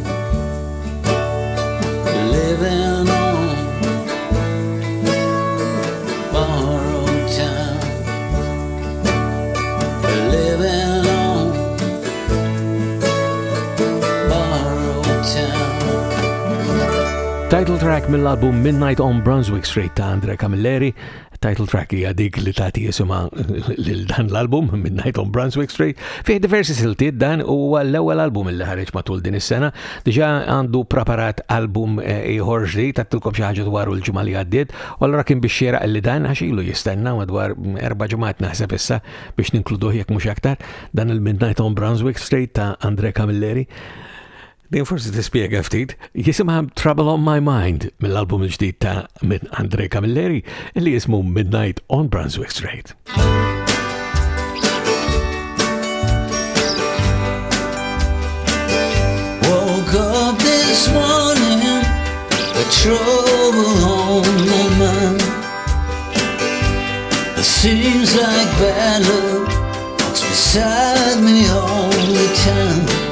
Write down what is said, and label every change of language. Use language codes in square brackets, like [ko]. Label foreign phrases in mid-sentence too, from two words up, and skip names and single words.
[en] Living on borrowed time. Living on borrowed time. [mt] Title track mill-album Midnight on Brunswick Street ta' Camilleri. [en] Title track [mt] hija dik li tagħti isima lil dan l-album Midnight on Brunswick Street. Fih diversi siltiet dan huwa l-ewwel album li ħareġ matul din is-sena. Diġà għandu preparat album ieħor ġdid tattilkom xi ħaġa dwar il-ġimgħa li għaddiet, u allura kien biex xieraq li dan għax ilu jistenna madwar 4 ġimgħat naħseb issa biex ninkluduh jekk mhux aktar dan il-Midnight on Brunswick Street ta' Camilleri. din forsi tispjega ftit, jisimha Trouble on My Mind mill-album il-ġdid ta' minn Andre Camilleri li jismu Midnight on Brunswick Street. [en] Woke up this morning, the trouble on my mind. It seems like bad luck walks beside me all the time.